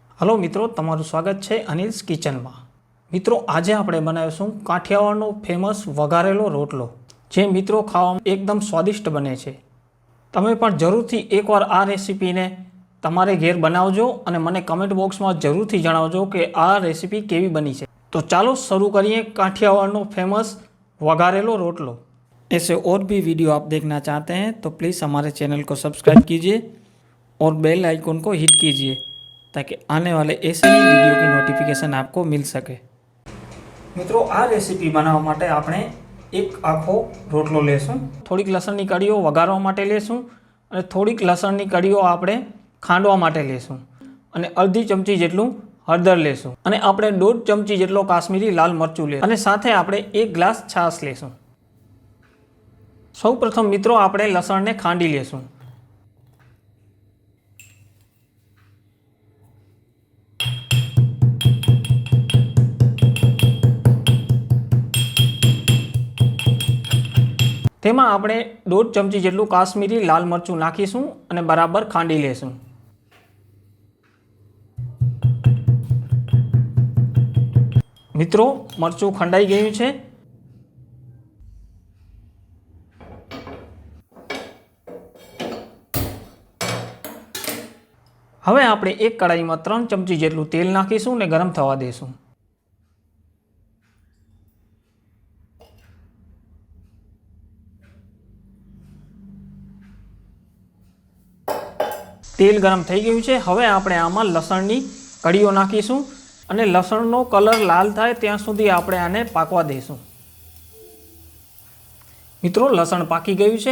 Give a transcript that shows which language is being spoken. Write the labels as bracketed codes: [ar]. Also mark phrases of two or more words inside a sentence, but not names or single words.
[gu] હેલો મિત્રો, તમારું સ્વાગત હૈ અનિલ્સ કિચન મેં। મિત્રો, આજ આપણે બનાવીશું કાઠિયાવાડનો ફેમસ વઘારેલો રોટલો, જે મિત્રો ખાવામાં એકદમ સ્વાદિષ્ટ બને છે। તમે પણ જરૂરથી એકવાર આ રેસિપીને તમારે ઘેર બનાવજો અને મને [en] comment box [gu] મેં જરૂરથી જણાવજો કિ આ રેસિપી કેવી બની છે। તો ચાલો શુરૂ કરીએ કાઠિયાવાડનો ફેમસ વઘારેલો રોટલો। [hi] ऐसे और भी वीडियो आप देखना चाहते हैं तो प्लीज़ हमारे चैनल को सब्सक्राइब कीजिए और [en] bell icon [hi] को हिट कीजिए ताकि आने वाले ऐसे ही वीडियो की नोटिफिकेशन आपको मिल सके। [gu] મિત્રો, આ રેસિપી બનાવવા માટે આપણે એક આખો રોટલો લેશું, થોડીક લસણની કળીઓ વઘારવા માટે લેશું અને થોડીક લસણની કળીઓ આપણે ખાંડવા માટે લેશું અને અર્ધી ચમચી જેટલું હળદર લેશું અને આપણે 1.5 ચમચી જેટલો કાશ્મીરી લાલ મરચું લેશું અને સાથે આપણે 1 ગ્લાસ છાશ લેશું। સૌ પ્રથમ મિત્રો આપણે લસણને ખાંડી લેશું। તેમાં આપણે 1.5 ચમચી જેટલું કાશ્મીરી લાલ મરચું નાખીશું અને બરાબર ખાંડી લેશું। મિત્રો, મરચું ખંડાઈ ગયું છે। હવે આપણે એક કઢાઈ મેં 3 ચમચી જેટલું તેલ નાખીશું ને ગરમ થવા દેશું। તેલ ગરમ થઈ ગયું છે। હવે આપણે આમાં લસણની કળીઓ નાખીશું અને લસણનો કલર લાલ થાય ત્યાં સુધી આપણે આને પાકવા દેશું। મિત્રો, લસણ પાકી ગયું છે।